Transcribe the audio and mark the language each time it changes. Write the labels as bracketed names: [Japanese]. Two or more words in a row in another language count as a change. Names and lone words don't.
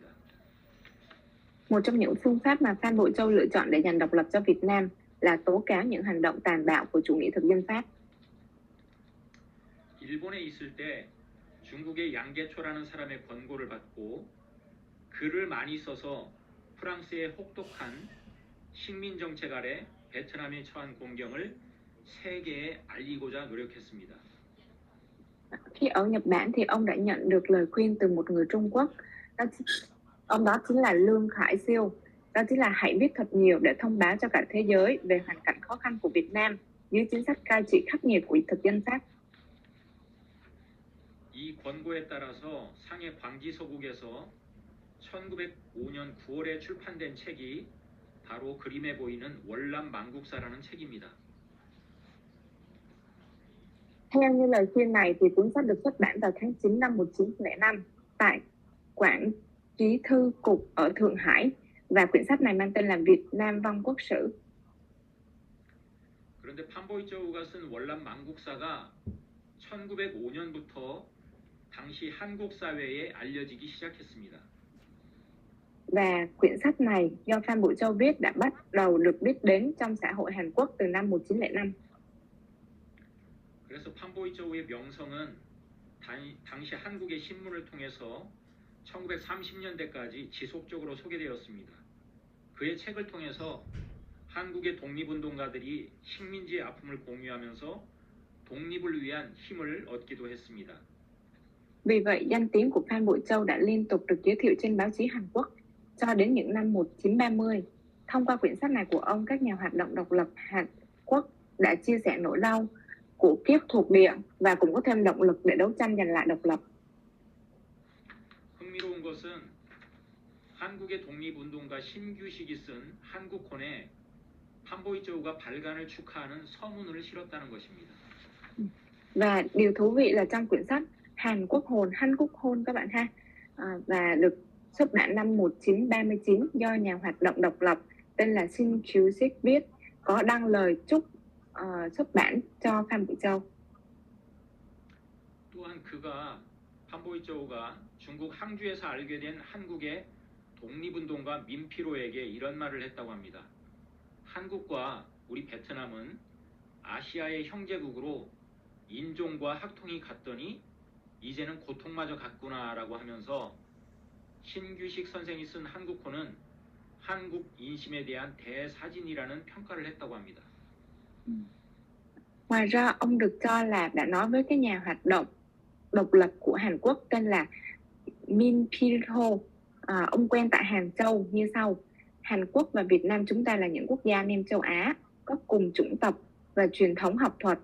[Vietnamese] Một trong những phương pháp mà Phan Bội Châu lựa chọn để giành độc lập cho Việt Nam là tố cáo những hành động tàn bạo của chủ nghĩa thực dân Pháp. [Korean] 일본에 있을 때 중국의 양계초라는 사람의 권고를 받고 글을 많이 써서 프랑스의 혹독한 식민 정책 아래 베트남이 처한 공경을 세계에 알리고자 노력했습니다. [Vietnamese] Khi ở Nhật Bản thì ông đã nhận được lời khuyên từ một người Trung Quốc. Ông đó chính là Lương Khải Siêu. Đó chính là hãy viết thật nhiều để thông báo cho cả thế giới về hoàn cảnh khó khăn của Việt Nam dưới chính sách cai trị khắc nghiệt của thực dân Pháp. [Korean] 이 권고에 따라서 상해 광지서국에서 1905년 9월에 출판된 책이 바로 그림에 보이는 월남 망국사라는 책입니다. [Vietnamese] Theo như lời khuyên này thì cuốn sách được xuất bản vào tháng 9 năm 1905 tại Quảng Trí Thư Cục ở Thượng Hải và quyển sách này mang tên là Việt Nam Vong Quốc Sử. [Korean] 그런데 판보이저우가 쓴 월남 망국사가 1905년부터 당시 한국 사회에 알려지기 시작했습니다. [Vietnamese] Và quyển sách này do Phan Bội Châu viết đã bắt đầu được biết đến trong xã hội Hàn Quốc từ năm 1905. [Korean] 그래서 판보이저우의 명성은 당시 한국의 신문을 통해서 1930년대까지 지속적으로 소개되었습니다. 그의 책을 통해서 한국의 독립운동가들이 식민지의 아픔을 공유하면서 독립을 위한 힘을 얻기도 했습니다. [Vietnamese] Vì vậy, danh tiếng của Phan Bội Châu đã liên tục được giới thiệu trên báo chí Hàn Quốc cho đến những năm 1930. Thông qua quyển sách này của ông, các nhà hoạt động độc lập Hàn Quốc đã chia sẻ nỗi đau của kiếp thuộc địa và cũng có thêm động lực để đấu tranh giành lại độc lập. [Korean] 흥미로운 것은 한국의 독립운동가 신규식이 쓴 한국혼에 판보이저우가 발간을 축하하는 서문을 실었다는 것입니다. [Vietnamese] Và điều thú vị là trong quyển sách Hàn Quốc hồn, Hàn Quốc hôn các bạn ha, và được xuất bản năm 1939 do nhà hoạt động độc lập tên là Shin Kyu-sik viết, có đăng lời chúc xuất bản cho Phan Bội Châu. [Korean] 또한 그가 판보이저우가 중국 항주에서 알게 된 한국의 독립운동가 민피로에게 이런 말을 했다고 합니다. 한국과 우리 베트남은 아시아의 형제국으로 인종과 학통이 같더니 이제는 고통마저 같구나라고 하면서 신규식 선생이 쓴 한국호는 한국 인심에 대한 대사진이라는 평가를 했다고 합니다. [Vietnamese] Ngoài ra, ông được cho là đã nói với cái nhà hoạt động độc lập của Hàn Quốc tên là Min Pil-ho. Ông quen tại Hàng Châu như sau: Hàn Quốc và Việt Nam chúng ta là những quốc gia anh em châu Á, có cùng chủng tộc và truyền thống học thuật.